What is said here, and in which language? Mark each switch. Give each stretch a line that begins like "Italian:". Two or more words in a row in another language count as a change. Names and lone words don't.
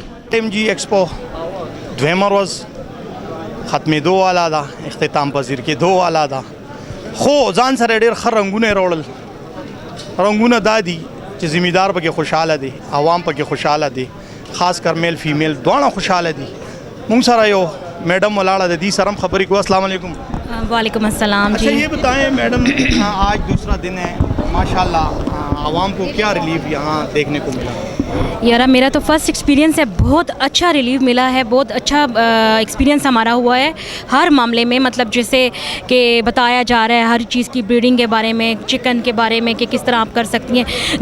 Pashto: ټیم جی ایکسپو دویمه ورځ ختمېدو والا ده اختتام پذیر کېدو والا ده خو ځان سره ډېر ښه رنګونه یې راوړل. رنګونه دا دي چې ذمہدار پکې خوشحاله دي، عوام پکې خوشحاله دي،
Urdu: خاص کر
English: male female
Pashto: دواړه خوشحاله دي. مونږ سره یو میڈم ولاړه د دې سره هم خبرې کوو.
Arabic: السلام علیکم. وعليكم السلام
Urdu: اچھا جی. یہ بتائیں میڈم، آج دوسرا دن ہے ماشاءاللہ، عوام کو کیا ریلیف یہاں دیکھنے کو ملا? یارا میرا تو
English: first experience
Urdu: ہے، بہت اچھا ریلیف ملا ہے، بہت اچھا ایکسپیرینس ہمارا ہوا ہے ہر معاملے میں. مطلب جیسے کہ بتایا جا رہا ہے ہر چیز کی، بریڈنگ کے بارے میں، چکن کے بارے میں کہ کس طرح آپ کر سکتی ہیں.